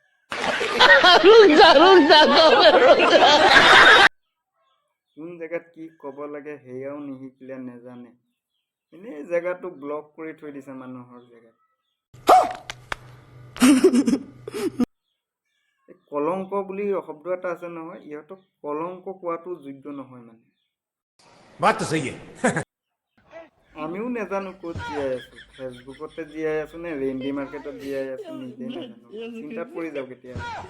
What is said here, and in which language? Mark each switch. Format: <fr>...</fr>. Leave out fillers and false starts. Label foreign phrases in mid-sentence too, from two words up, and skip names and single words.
<as>কোন জেগাত কি ক'ব লাগে সেয়াও নিশিকিলে নেজানে এনেই জেগাটো ব্লক কৰি থৈ দিছে মানুহৰ জেগাত কলংক বুলি শব্দ এটা আছে নহয় ইহঁতক কলংক কোৱাটো যোগ্য নহয় মানে</as> <hi>बात तो सही है</hi> <as>আমিও নেজানো ক'ত জীয়াই আছো ফেচবুকতে জীয়াই আছো নে ৰেইনডি মাৰ্কেটত জীয়াই আছো নিজে নাজানো চিন্তাত পৰি যাওঁ কেতিয়াবা</as>